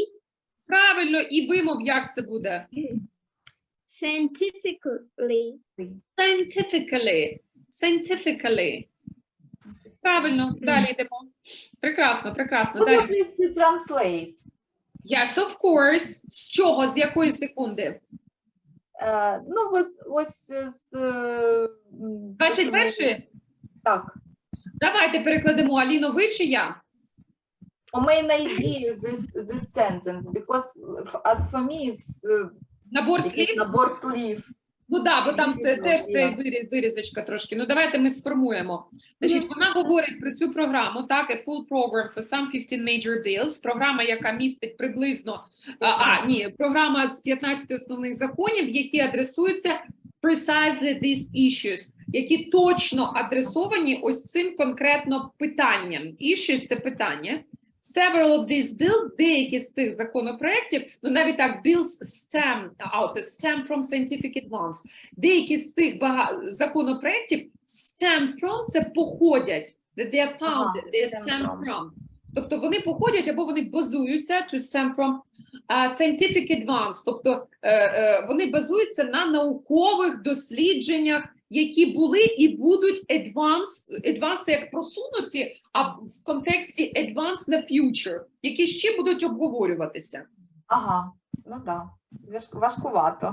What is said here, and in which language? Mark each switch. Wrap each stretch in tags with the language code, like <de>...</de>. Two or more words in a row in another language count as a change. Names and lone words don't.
<uk>Правильно, і вимов, як це буде?</uk> <en>Scientifically. Scientifically. Scientifically.</en> <uk>Правильно, далі йдемо. Прекрасно, прекрасно.</uk> <en>Could you</en> <uk>Далі.</uk> <en>please translate? Yes, of course.</en> <uk>З чого? З якої секунди? Ну, от ось з... 21-ї? Так. Давайте перекладемо. Аліно, ви чи я? У мене ідея</uk> <en>this sentence, because as for me it's</en> <uk>Набор слів? набор слів. Ну так, бо там Слів, теж да. це вирізочка трошки. Ну давайте ми сформуємо. Значить, вона говорить про цю програму, так,</uk> <en>a full program for some 15 major bills,</en> <uk>програма, яка містить приблизно, програма з 15 основних законів, які адресуються</uk> <en>precisely these issues,</en> <uk>які точно адресовані ось цим конкретно питанням. Issues – це питання.</uk> <en>Several of these bills,</en> <uk>деякі з цих законопроєктів, ну навіть так,</uk> <en>bills stem, це stem from scientific advance,</en> <uk>деякі з цих законопроєктів</uk> <en>stem from –</en> <uk>це походять,</uk> <en>that they are founded, they stem from.</en> <uk>Тобто вони походять або вони базуються,</uk> <en>to stem from, scientific advance,</en> <uk>тобто вони базуються на наукових дослідженнях, які були і будуть advance як просунуті, а в контексті advance на future, які ще будуть обговорюватися. Ага, ну так. Важкувато.</uk>